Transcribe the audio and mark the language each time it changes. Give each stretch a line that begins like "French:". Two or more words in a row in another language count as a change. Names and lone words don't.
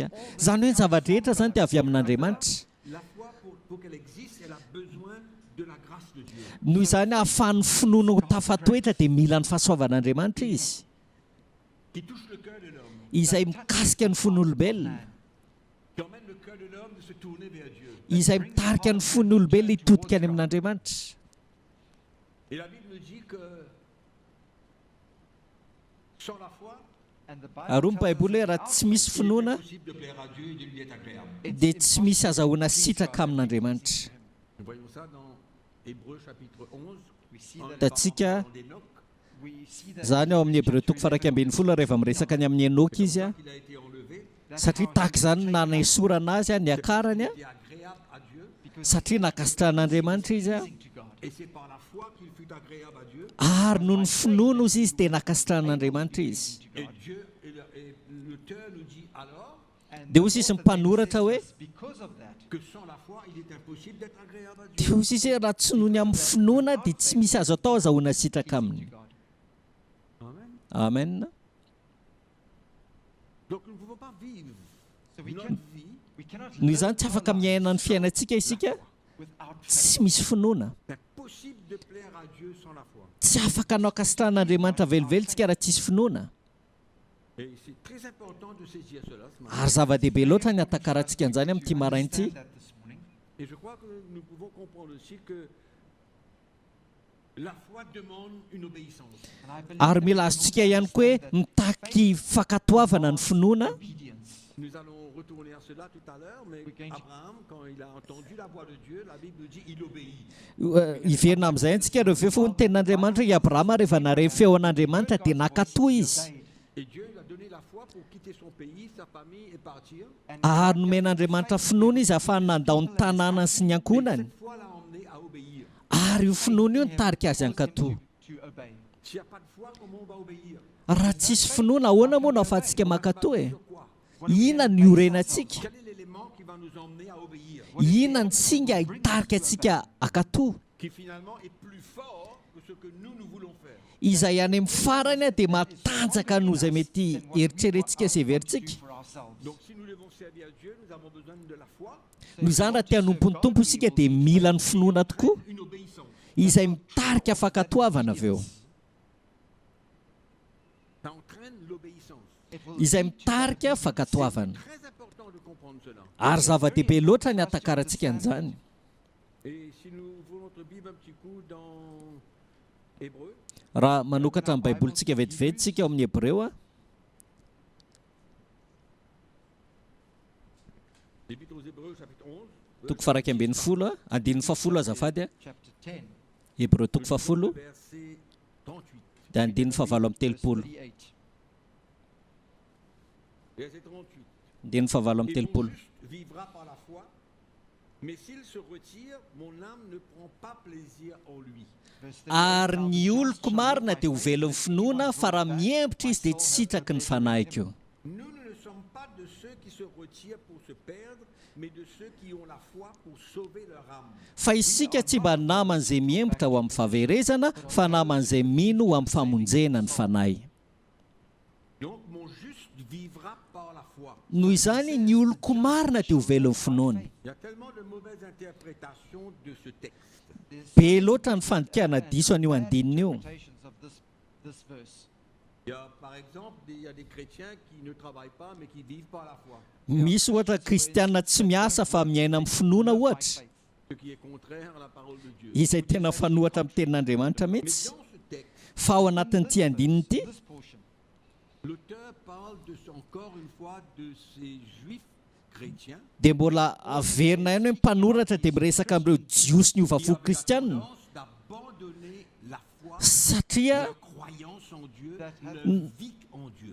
Malagasy: Zany hoe ny zavatra rehetra zany dia avy amin'Andriamanitra.
French: La foi, pour qu'elle existe, elle a besoin de la grâce de Dieu.
Malagasy: Noho izany ahafahan'ny finoana ho tafatoetra dia mila ny fahasoavan'Andriamanitra izy,
French: Qui touche le cœur de l'homme,
Malagasy: izay mikasika ny fon'olombelona,
French: qui emmène le cœur de l'homme de se tourner vers Dieu.
Malagasy: izay mitarika ny fon'olombelona hitodika any amin'Andriamanitra.
French: Et la Bible nous dit que sans la foi,
Malagasy: aroa ny baiboly hoe raha tsy misy finoana
French: Possible de plaire à Dieu et de lui être agréable.
Malagasy: dia tsy misy azahoana sitraka amin'Andriamanitra.
French: Nous voyons ça dans Hébreux chapitre 11.
Malagasy: Hitantsika zany ao amin'ny Hébreu toko faraika ambin'ny folo rehefa miresaka ny amin'ny Enoka izy a,
French: Il a été enlevé,
Malagasy: satria tahaka izany nanesorana azy a ny akarany a,
French: il est agréable à Dieu,
Malagasy: satria nakasitran'Andriamanitra izy a,
French: et c'est par la foi qu'il fut agréable à Dieu.
Malagasy: ary noho ny finoana ozy izy dia nakasitran'Andriamanitra izy.
French: Et Dieu, et l'auteur nous dit alors
Malagasy: Dia hozy izy mpanoratra hoe
French: que sans la foi, il est impossible d'être agréable à Dieu.
Malagasy: dia hozy izy hoe raha tsy noho ny amin'ny finoana dia tsy misy azo atao azahoana sitraka aminy. Amen. Amen.
French: Donc nous ne pouvons pas vivre notre vie.
Malagasy: Noho izany tsy afaka miaina ny fiainantsika isika tsy misy finoana.
French: Impossible de plaire à Dieu sans la foi.
Malagasy: Tsy afaka hanao kasitran'Andriamanitra velovelontsika raha tsisy finoana.
French: Et c'est très important de saisir cela ce matin.
Malagasy: Ary zava-dehibe loatra ny atakarantsika an'izany amin'ity marain'ity.
French: Et je crois que nous pouvons comprendre aussi que la foi demande une obéissance.
Malagasy: Ary mila azontsika ihany koa hoe mitaky fakatoavana ny finoana.
French: Nous allons retourner à cela tout à l'heure, mais Abraham, quand il a entendu la voix de Dieu, la Bible nous dit il obéit.
Malagasy: Hiverina amin'izay antsika rehefa fo ny tenin'Andriamanitra i Abrahama rehefa nareo feon'Andriamanitra dia nakatoa izy.
French: Et Dieu lui a donné la foi pour quitter son pays, sa famille et partir.
Malagasy: Ary nomen'Andriamanitra finoana izy ahafahany nandao ny tanànany sy ny ankonany.
French: Cette foi l'a emmené à obéir.
Malagasy: Ary io finoana io nitarika azy ankatoa.
French: S'il n'y a pas de foi, comment on va obéir?
Malagasy: Raha tsisy finoana ahoana moa no ahafahantsika mankatoa e?
French: Sur quoi?
Malagasy: Inona ny iorenantsika?
French: Quel est l'élément qui va nous emmener à obéir?
Malagasy: Inona ny singa hitarika antsika ankatoa?
French: Qui finalement est plus fort que ce que nous voulons faire.
Malagasy: Izay any amin'ny farany a dia matanjaka noho izay mety eritreretintsika sy heverintsika.
French: Donc si nous devons servir à Dieu, nous avons besoin de la foi,
Malagasy: Noho izany raha tia hanompo ny tompo isika dia mila ny finoana tokoa
French: une obéissance.
Malagasy: izay mitarika fakatoavana avy eo.
French: Ça entraîne l'obéissance.
Malagasy: Izay mitarika fakatoavana.
French: Très important de comprendre cela.
Malagasy: Ary zava-dehibe loatra ny atakarantsika an'izany.
French: Et si nous ouvrons notre Bible un petit coup dans Hébreu,
Malagasy: Raha manokatra ny baibolitsika vetivety ao amin'ny Hebreo a,
French: l'Épître aux Hébreux, chapitre 11,
Malagasy: toko faraika ambin'ny folo a, andininy fafolo azafady a, Hebreo toko fafolo
French: verset 38.
Malagasy: dia andininy favalo amin'ny telopolo.
French: Verset 38.
Malagasy: Andininy favalo amin'ny
French: Et mon
Malagasy: telopolo.
French: juste vivra par la foi, mais s'il se retire, mon âme ne prend pas plaisir en lui.
Malagasy: Ary ny oloko marina dia ho velon'ny finoana fa raha miembotra izy dia tsy sitraky ny fanahiko io.
French: Nous ne sommes pas de ceux qui se retirent pour se perdre, mais de ceux qui ont la foi pour sauver leur âme.
Malagasy: Fa isika tsy mba naman'izay miembotra ho amin'ny fahaverezana fa naman'izay mino ho amin'ny famonjena ny fanahy.
French: Donc mon juste vivra par la foi.
Malagasy: Noho izany ny oloko marina dia ho velon'ny finoana.
French: Il y a tellement de mauvaises interprétations de ce texte.
Malagasy: Be loatra ny fandikana diso an'io andinina io.
French: Il y a par exemple il y a des chrétiens qui ne travaillent pas mais qui vivent par la foi.
Malagasy: Misy ohatra kristianina tsy miasa fa miaina amin'ny finoana ohatra,
French: Ce qui est contraire à la parole de Dieu.
Malagasy: izay tena fanohatra amin'ny tenin'Andriamanitra Mais mihitsy.
French: dans ce texte,
Malagasy: Fa ao anatin'ity andinina ity
French: l'auteur parle encore une fois de ces juifs chrétiens
Malagasy: dia mbola averina ihany hoe mpanoratra dia miresaka amin'ireo jiosy ny ovavoko kristianina,
French: tendance d'abandonner la foi, satria la croyance en Dieu, leur vie en Dieu.